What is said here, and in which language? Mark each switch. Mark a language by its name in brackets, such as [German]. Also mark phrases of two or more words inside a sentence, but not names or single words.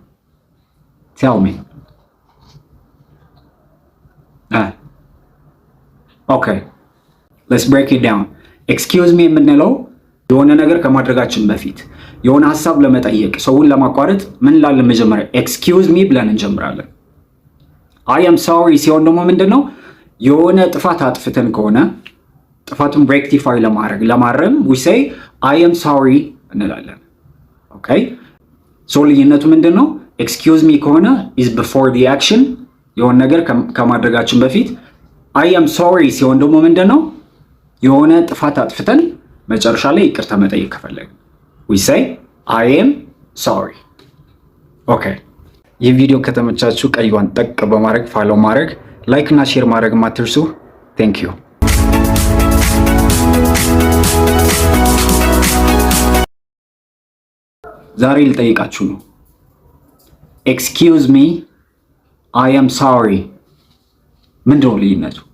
[English] Tell me. OK let's break it down. Excuse me [Amharic] የምንለው የሆነ ነገር ከማድረጋችን በፊት የሆነ ሐሳብ ለመጠየቅ ሰውን ለማቋረጥ ምን ላለን መጀመሪያ [English] excuse me [Amharic] ብለን እንጀምራለን። [English] I am sorry [Amharic] ሲሆን ደግሞ ምንድነው የሆነ ጥፋት አጥፍተን ከሆነ ጥፋቱን ሬክቲፋይ ለማረም [English] we say I am sorry [Amharic] እንላለን። [English] OK so [Amharic] ልዩነቱ ምንድነው? [English] excuse me ከሆነ is before the action [Amharic] የሆነ ነገር ከማድረጋችን በፊት [English] I am sorry [Amharic] ሲሆን ደግሞ ምንድነው የሆነ ጥፋት አጥፍተን መጨረሻ ላይ ይቅርታ መጠየቅ ከፈለግን [English] we say I am sorry። [Amharic] ኦኬ ይህ ቪዲዮ ከተመቻችሁ ቀይዋን ጠቅ በማድረግ ፎሎ ማድረግ ላይክ እና ሼር ማድረግ ማትርሱ። [English] thank you። [Amharic] ዛሬ ልጠይቃችሁ ነው። [English] excuse me I am sorry [Amharic] ምንድነው ልዩነቱ?